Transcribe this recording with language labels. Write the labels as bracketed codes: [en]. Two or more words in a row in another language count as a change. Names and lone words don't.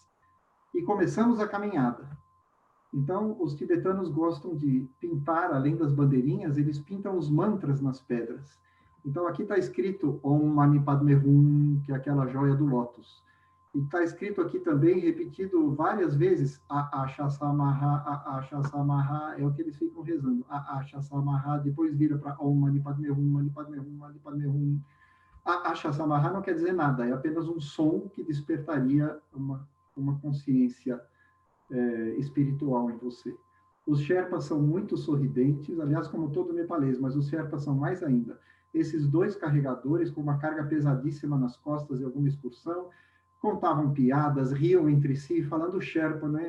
[pt] E começamos a caminhada. Então, os tibetanos gostam de pintar, além das bandeirinhas, eles pintam os mantras nas pedras. Então, aqui está escrito [sa] ॐ मणि पद्मे हूँ, [pt] que é aquela joia do lótus. E está escrito aqui também, repetido várias vezes, Asha Samaha, é o que eles ficam rezando. Asha Samaha, depois vira para [sa] ॐ मणि पद्मे हूँ मणि पद्मे हूँ मणि पद्मे हूँ. [pt] Asha Samaha não quer dizer nada, é apenas um som que despertaria uma consciência espiritual em você. Os Sherpas são muito sorridentes, aliás, como todo nepalês, mas os Sherpas são mais ainda. Esses dois carregadores, com uma carga pesadíssima nas costas de alguma excursão, contavam piadas, riam entre si, falando Sherpa, né?